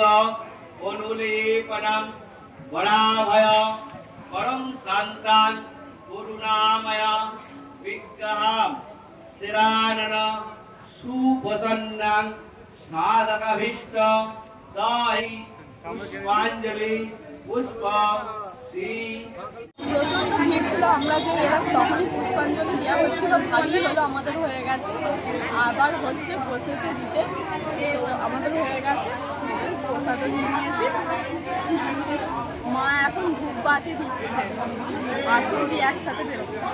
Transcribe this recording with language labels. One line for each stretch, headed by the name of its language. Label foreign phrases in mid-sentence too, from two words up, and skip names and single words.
Sanskrit: अनुलेपनं वराभय परम शान्तां करुणामय विग्रहं शिरानन सुप्रसन्नं साधकाभीष्ट दाहि पुष्पाञ्जलि पुष्प श्री।
Bangla: প্রচণ্ড ভিড় ছিল, আমরা যে এলাম তখনই পুষ্পাঞ্জলি দেওয়া হচ্ছিল, ভালোই হলো, আমাদের হয়ে গেছে, আবার হচ্ছে বসেছে দিতে। তো আমাদের হয়ে গেছে, প্রসাদও নিয়ে নিয়েছি। বাতি দিচ্ছে, আসুন দিয়ে একসাথে বেরোবো।